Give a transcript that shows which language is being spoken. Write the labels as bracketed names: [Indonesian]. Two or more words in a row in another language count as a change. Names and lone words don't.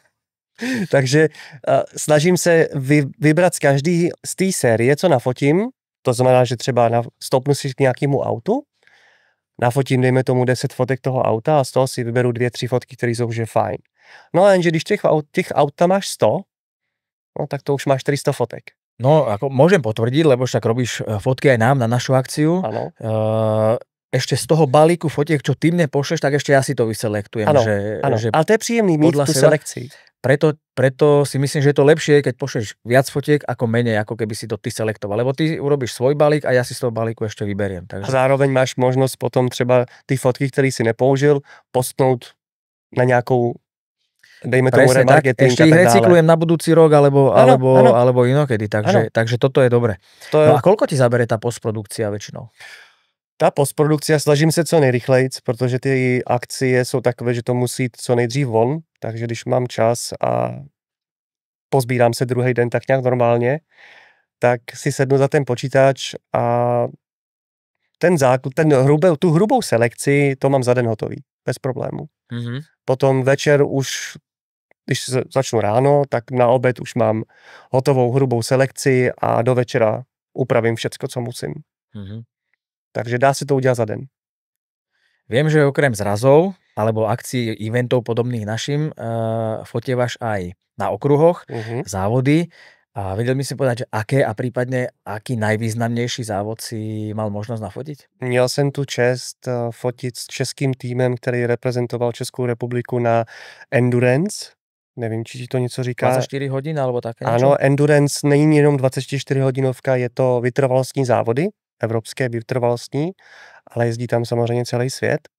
[Czech] Takže snažím se vybrat z každý z té série, co nafotím. To znamená, že třeba stoupnu si k nějakému autu, nafotím, dejme tomu 10 fotek toho auta a z toho si vyberu 2-3 fotky, které jsou že fajn. No a jenže když těch aut tam máš 100, no tak to už máš 400 fotek. No, [Slovak] ako môžem potvrdiť, lebo však robíš fotky aj nám na našu akciu. Áno. Ešte z toho balíku fotiek, čo ty mne pošleš, tak ešte ja si to vyselektujem. [Czech] Ano, že ale to je příjemný mít tu selekci. [Slovak] Preto si myslím, že je to lepšie, keď pošleš viac fotiek ako menej, ako keby si to ty selektoval. Lebo ty urobíš svoj balík a ja si z toho balíku ešte vyberiem. Takže... [Czech] A zároveň máš možnost potom třeba ty fotky, které si nepoužil, postnout na nějakou, dejme tomu remarketing. [Slovak] Ešte ich recyklujem na budúci rok alebo inokedy. Takže toto je dobre. No a koľko ti zabere tá postprodukcia väčšinou? [Czech] Ta postprodukcia, snažím se co nejrychlejc, protože ty akcie jsou takové, že to musí jít co nejdřív von, takže když mám čas a pozbírám se druhý den tak nějak normálně, tak si sednu za ten počítač a tu hrubou selekci, to mám za den hotový, bez problému. Potom večer už, když začnu ráno, tak na oběd už mám hotovou hrubou selekci a do večera upravím všecko, co musím. Takže dá se to udělat za den. [Slovak] Viem, že okrem zrazov alebo akcií, eventov podobných našim fotievaš aj na okruhoch, závody. A vedel mi si povedať, že aké a prípadne aký najvýznamnější závod si mal [Czech] možnost nafotit? Měl jsem tu čest fotit s českým týmem, který reprezentoval Českou republiku na Endurance. Nevím, či ti to něco říká. 24 hodin alebo také něco? Ano, Endurance není jenom 24 hodinovka, je to vytrvalostní závody, evropské vytrvalostní, ale jezdí tam samozřejmě celý svět.